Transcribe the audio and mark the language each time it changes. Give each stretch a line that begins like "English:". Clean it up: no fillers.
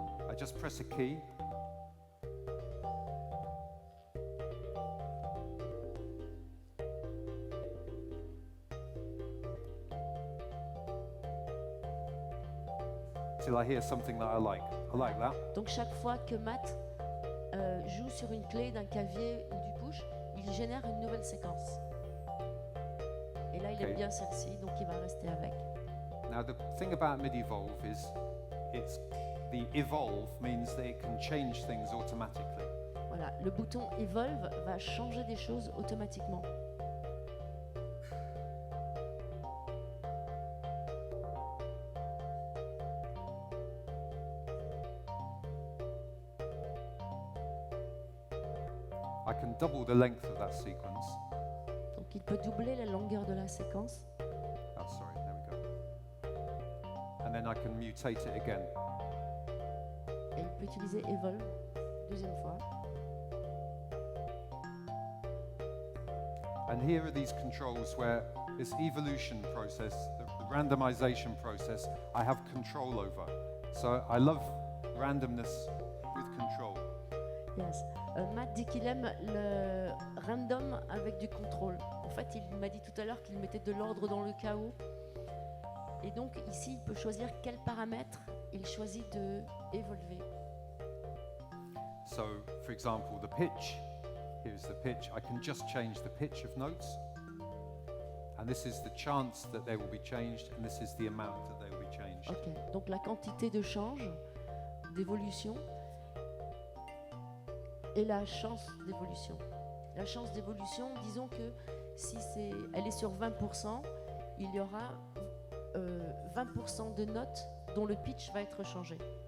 English: I just press a key, till I hear something that I like. I like that.
French: Donc chaque fois que Matt joue sur une clé d'un clavier ou du push, il génère une nouvelle séquence. Et là, il aime Ok. bien celle-ci, donc il va rester avec.
English: Now, the thing about mid-evolve is the evolve means that it can change things automatically.
French: Voilà, le bouton Evolve va changer des choses automatiquement.
English: I can double the length of that sequence.
French: Donc il peut doubler la longueur de la séquence.
English: Oh, sorry, there we go. And then I can mutate it again.
French: Et il peut utiliser Evolve, deuxième fois.
English: And here are these controls where this evolution process, the randomization process, I have control over. So I love randomness with control. Yes.
French: Matt dit qu'il aime le random avec du contrôle. En fait, il m'a dit tout à l'heure qu'il mettait de l'ordre dans le chaos. Et donc ici, il peut choisir quels paramètres il choisit de évoluer.
English: So, for example, the pitch, here's the pitch. I can just change the pitch of notes. And this is the chance that they will be changed, and this is the amount that they will be changed. Ok.
French: Donc la quantité de change, d'évolution, et la chance d'évolution. La chance d'évolution, disons que si elle est sur 20%, il y aura 20% de notes dont le pitch va être changé.